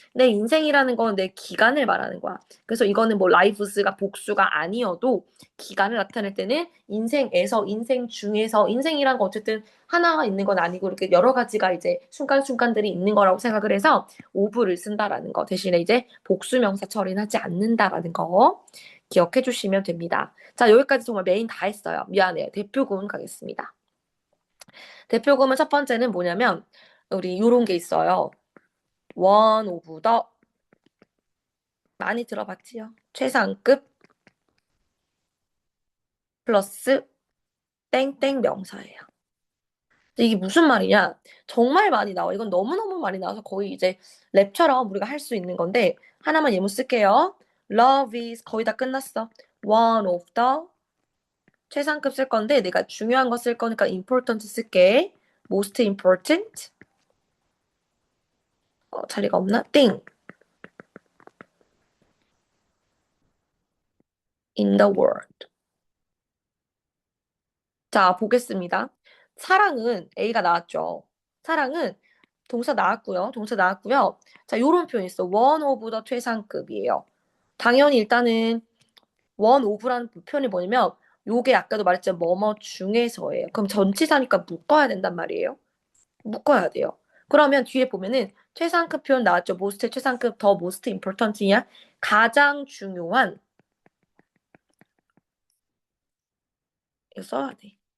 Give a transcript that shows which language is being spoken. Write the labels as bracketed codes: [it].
[ko] 내 인생이라는 건 내 기간을 말하는 거야. 그래서 이거는 뭐 lives가 복수가 아니어도 기간을 나타낼 때는 인생에서, 인생 중에서, 인생이란 거 어쨌든 하나가 있는 건 아니고 이렇게 여러 가지가 이제 순간순간들이 있는 거라고 생각을 해서 of를 쓴다라는 거 대신에 이제 복수명사 처리는 하지 않는다라는 거 기억해 주시면 됩니다. 자, 여기까지 정말 메인 다 했어요. 미안해요. 대표구문 가겠습니다. 대표구문 첫 번째는 뭐냐면 우리 요런 게 있어요. [en] one of the [ko] 많이 들어봤지요? 최상급 플러스 땡땡 명사예요. 이게 무슨 말이냐? 정말 많이 나와. 이건 너무너무 많이 나와서 거의 이제 랩처럼 우리가 할 수 있는 건데 하나만 예문 쓸게요. [en] Love is [ko] 거의 다 끝났어. [en] One of the [ko] 최상급 쓸 건데 내가 중요한 거 쓸 거니까 important 쓸게. [en] Most important [ko] 자리가 없나? [en] thing in the world. [ko] 자, 보겠습니다. 사랑은 A가 나왔죠. 사랑은 동사 나왔고요. 자, 요런 표현 있어. [en] one of the [ko] 최상급이에요. 당연히 일단은 [en] one of [ko] 라는 표현이 뭐냐면 요게 아까도 말했지만 뭐뭐 중에서예요. 그럼 전치사니까 묶어야 된단 말이에요. 묶어야 돼요. 그러면 뒤에 보면은 최상급 표현 나왔죠. most 최상급 더 [en] most important [ko] 이냐? 가장 중요한 이거 써야 돼.